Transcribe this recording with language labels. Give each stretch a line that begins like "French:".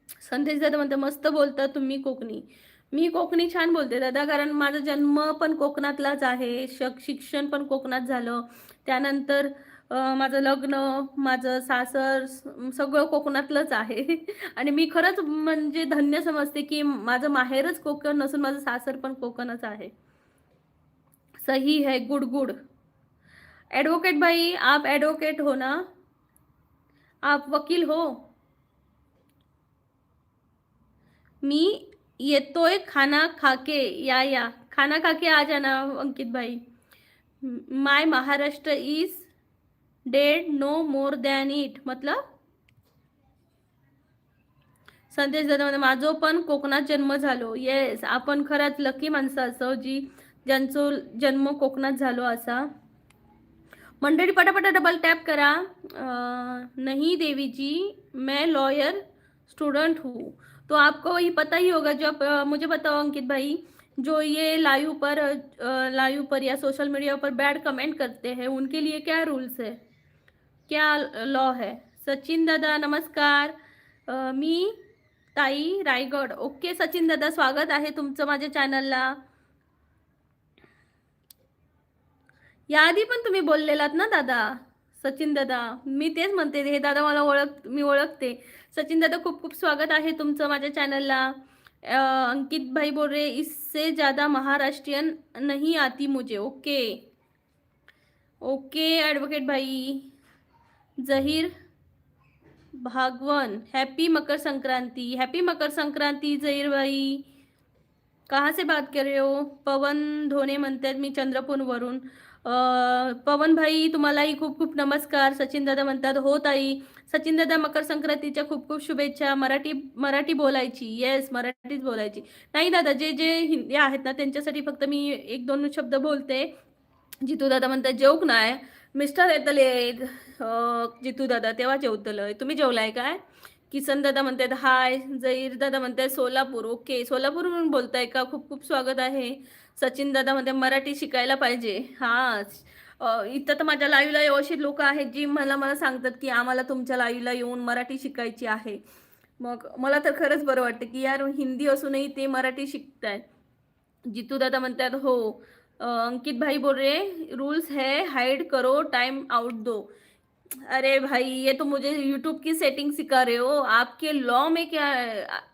Marathi: संदेश दादा म्हणते मस्त बोलता तुम्ही कोकणी. मी कोकणी छान बोलते दादा, कारण माझा जन्म पण कोकणातलाच आहे, शिक्षण पण कोकणात झालं. त्यानंतर माझं लग्न, माझं सासर सगळं कोकणातलंच आहे. आणि मी खरंच म्हणजे धन्य समजते की माझं माहेरच कोकण नसून माझं सासर पण कोकणच आहे.
Hindi: सही है, गुड गुड. एडवोकेट भाई, आप एडवोकेट हो ना? आप वकील हो?
Marathi: मी येतोय
Hindi: खाना खाके. या खाना खाके आ जाना अंकित भाई.
English: My Maharashtra is dead, no more than it.
Marathi: मतलब संदेश दादा मध्ये माझो पण कोकणात जन्म झालो. येस, आपण खरंच लकी माणसं असो जी ज्यांचं जन्म कोकणात झालो असा. मंडळी पटापटा डबल टैप करा.
Hindi: नहीं देवी जी, मैं लॉयर स्टूडेंट हूँ. तो आपको ये पता ही होगा, जो मुझे बताओ अंकित भाई, जो ये लाइव पर या सोशल मीडिया पर बैड कमेंट करते हैं उनके लिए क्या रूल्स है, क्या लॉ है?
Marathi: सचिन दादा नमस्कार. मी ताई रायगड. ओके सचिन दादा, स्वागत आहे तुमचं माझ्या चॅनलला. याआधी पण तुम्ही बोललेलात ना दादा, सचिन दादा. मी तेच म्हणते, हे दादा मला मी ओळखते. सचिन दादा खूप खूप स्वागत आहे तुमचं माझ्या चॅनलला.
Hindi: अंकित भाई बोल रहे इससे ज़्यादा महाराष्ट्रियन नहीं आती मुझे.
English: Okay okay advocate भाई. जहीर भागवन, happy Makar Sankranti. Happy Makar Sankranti Zaheer भाई.
Hindi: कहाँ से बात कर रहे हो?
Marathi: पवन धोने म्हणतात मी चंद्रपूरवरून. पवन भाई तुम्हालाही खूप खूप नमस्कार. सचिन दादा म्हणतात हो ताई. सचिन दादा मकर संक्रांतीच्या खूप खूप शुभेच्छा. मराठी बोलायची. येस, मराठीच बोलायची. नाही दादा, जे जे हिंदी आहेत ना त्यांच्यासाठी फक्त मी एक दोन शब्द बोलते. जितू दादा म्हणतात जेवक नाही, मिस्टर येतले जितू दादा तेव्हा जेवतलंय. तुम्ही जेवलाय काय? किसन दादा म्हणतात हाय. जहीर दादा म्हणतात सोलापूर. ओके, सोलापूरवरून बोलताय का? खूप खूप स्वागत आहे. सचिन दादा म्हणते मराठी शिकायला पाहिजे. हा, इथं तर माझ्या लाईव्हला अशी लोक आहेत जी मला सांगतात की आम्हाला तुमच्या लाईव्हला येऊन मराठी शिकायची आहे. मग मला तर खरंच बरं वाटतं की यार हिंदी असूनही ते मराठी शिकतायत. जितू दादा म्हणतात हो.
Hindi: अंकित भाई बोल रहे रूल्स है, हाइड करो, टाइम आउट दो. अरे भाई, ये तो मुझे यूट्यूब की सेटिंग सिखा रहे हो. आपके लॉ में क्या है?